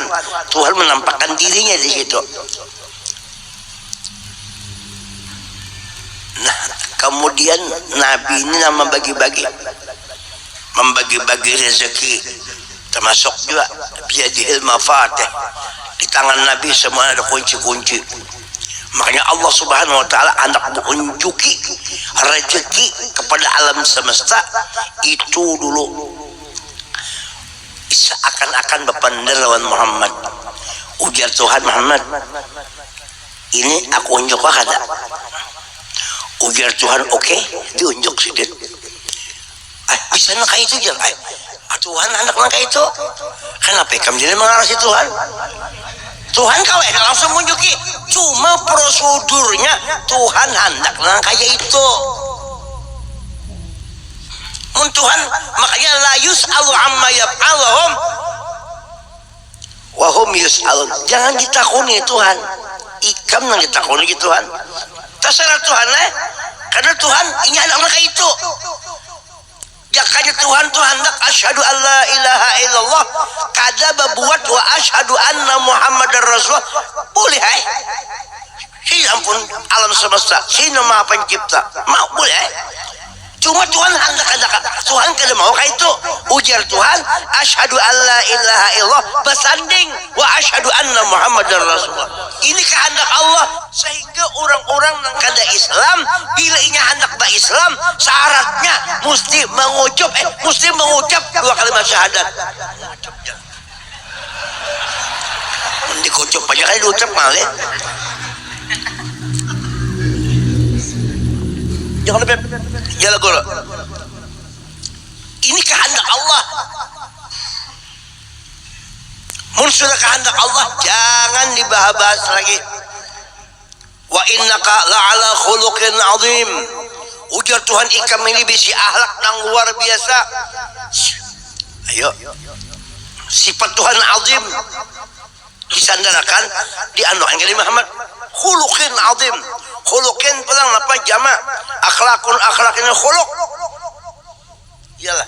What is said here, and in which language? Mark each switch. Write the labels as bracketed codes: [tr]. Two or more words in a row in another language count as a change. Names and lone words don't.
[bjn] Tuhan menampakkan dirinya di situ. Nah, kemudian Nabi ini membagi-bagi rezeki, termasuk juga [ar] بيده المفاتيح. [bjn] Di tangan Nabi semua ada kunci-kunci. Makanya Allah [ar] سبحانه وتعالى [bjn] hendak menunjuki rezeki kepada alam semesta itu dulu. Seakan-akan berpandang lawan Muhammad. Ujar Tuhan, Muhammad, ini aku unjuk kada. Ujar Tuhan, oke, diunjuk sedikit. Bisa nak itu je. Tuhan anak nak itu. Kenapa kamu jadi mengarasi Tuhan? Tuhan kau langsung menunjuki. Cuma prosedurnya Tuhan hendak nak kayak itu. Tuhan makanya [ar] لا يسأل عما يفعلهم وهم يسألون. [bjn] Jangan ditakuni Tuhan. Ikam nang ditakuni Tuhan. Terserah Tuhan karena Tuhan ini anak itu. Jakanya Tuhan hendak [ar] أشهد أن لا إله إلا الله, [bjn] kada berbuat [ar] وأشهد أن محمدا رسول الله. [bjn] Boleh si ampun alam semesta, si Maha Pencipta. Mau boleh. Cuma Tuhan Tuhan kada mau kayak itu. Ujar Tuhan, [ar] أشهد أن لا إله إلا الله bersanding وأشهد أن محمدا رسول الله. [bjn] Ini kehendak Allah, sehingga orang-orang yang kada Islam bila inya hendak berislam, syaratnya mesti mengucap dua kalimat syahadat. Dikucap aja kan diucap malih. Jangan lebih jalan guru. Ini kehendak Allah. Mun sudah kehendak Allah, jangan dibahas lagi. [ar] وإنك لعلى خلق عظيم. [bjn] Ujar Tuhan ikam ini bisi akhlak yang luar biasa. Ayo, sifat Tuhan azim disandarkan di anuan kali Muhammad. [ar] خلق عظيم. [bjn] Khuluqin pelang apa jama? [ar] أخلاق خلق. Iyalah.